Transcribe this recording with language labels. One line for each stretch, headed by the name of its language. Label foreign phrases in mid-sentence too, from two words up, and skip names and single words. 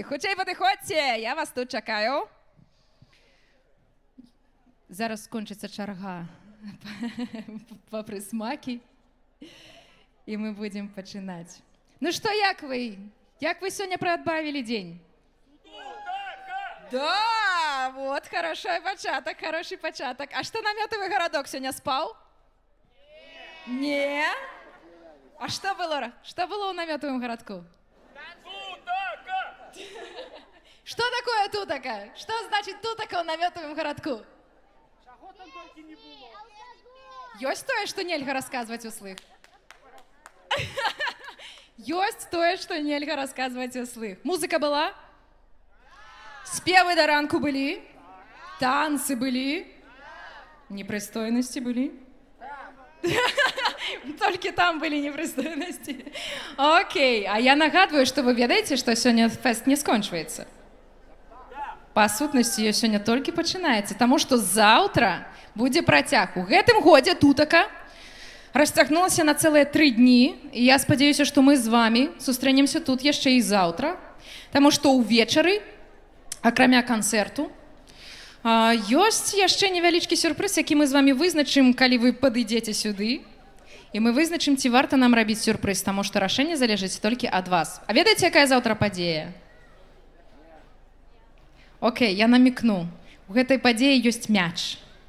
Belarusian: Хутчэй падыходзьце, я вас тут чакаю. Зараз скончыцца чарга па прысмакі, і мы будзем пачынаць. Ну што, як вы? Як вы сёння праадбавілі дзень?
Russian: Да, вот, хороший початок, хороший початок. А что намётовый городок сегодня спал? Не. А что было? Что было у намётовом городку? Тутака! Что такое тутака? Что значит тутака у намётовом городку?
Belarusian: Чаго там
Russian: только не было.
Belarusian: Ёсць тое, что нельга рассказывать услых. Ёсць тое, что нельга рассказывать услых.
Russian: Музыка была? Спевы до ранку были, танцы были, непристойности были. Только там были непристойности. Окей, а я нагадываю, что вы ведаете, что сегодня фест не скончивается. По сутности, ее сегодня только начинается, потому что завтра будет протяг.
Belarusian: У гэтым годзе тутака расцягнулася на целые 3 дні, и я спадзяюся,
Russian: что мы с вами
Belarusian: сустрэнемся тут яшчэ и завтра,
Russian: потому что
Belarusian: увечары, акрамя канцэрту, ёсць яшчэ невялічкі сюрпрыз, які мы з вами вызначым, калі вы падыдзеце сюды, і мы вызначым, ці варта нам рабіць сюрпрыз, таму што рашэнне залежыць толькі ад вас. А ведаеце, якая заўтра падзея? Окей, я намекну. У гэтай падзеі ёсць мяч.